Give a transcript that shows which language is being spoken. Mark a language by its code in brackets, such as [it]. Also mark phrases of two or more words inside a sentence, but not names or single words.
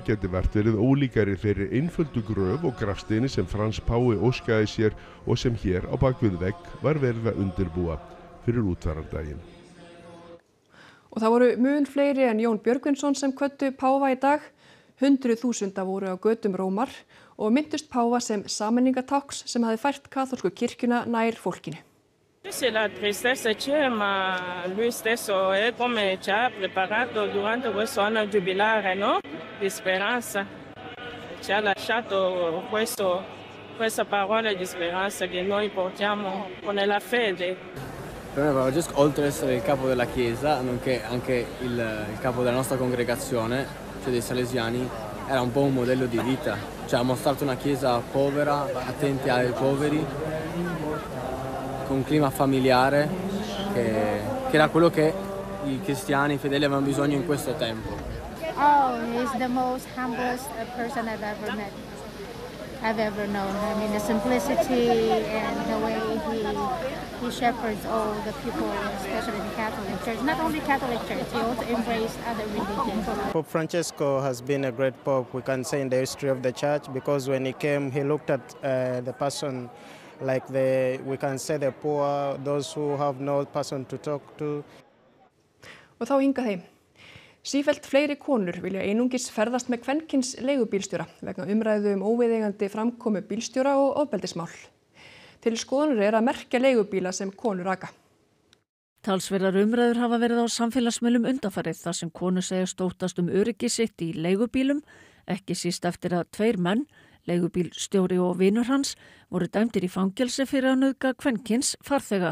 [is] geti verið ólíkari fyrir einföldu gröf og grafsteini sem Frans páfi óskaði sér og sem hér á bakvið vegg var verið að undirbúa fyrir útfarardaginn. Og það voru mun fleiri en Jón Björgvinsson sem kvöddu páfa í dag. 100.000 voru á götum Rómar og minntust páfa sem sameiningatákns sem hafi fært kaþólsku kirkjuna nær fólkinu. [it] C'est la tristezza c'è, ma lui stesso è come ci ha preparato durante questo anno giubilare, no? Di speranza. Ci ha lasciato questa parola di speranza che noi portiamo con la fede. Per me Francesco, oltre ad essere il capo della Chiesa, nonché anche il capo della nostra congregazione, cioè dei Salesiani, era un po' un modello di vita. Cioè ha mostrato una Chiesa povera, attenti ai poveri, con un clima familiare, che era quello che i cristiani, i fedeli avevano bisogno in questo tempo. [en] Oh, he's the most humblest person I've ever known. I mean, the simplicity and the way he shepherds all the people, especially the Catholic Church. Not only Catholic Church, he also embraced other religions. Pope Francesco has been a great pope, we can say, in the history of the church, because when he came, he looked at the person like we can say the poor, those who have no person to talk to. [is] Og þá hingað heim. Sífellt fleiri konur vilja einungis ferðast með kvenkyns leigubílstjóra vegna umræðu óviðeigandi framkomu bílstjóra og ofbeldismál. Til skoðunar að merkja leigubíla sem konur aka. Talsverðar umræður hafa verið á samfélagsmiðlum undanfarið þar sem konur segjast óttast öryggi sitt í leigubílum, ekki síst eftir að 2 menn, leigubílstjóri og vinur hans, voru dæmdir í fangelsi fyrir að nauðga kvenkyns farþega.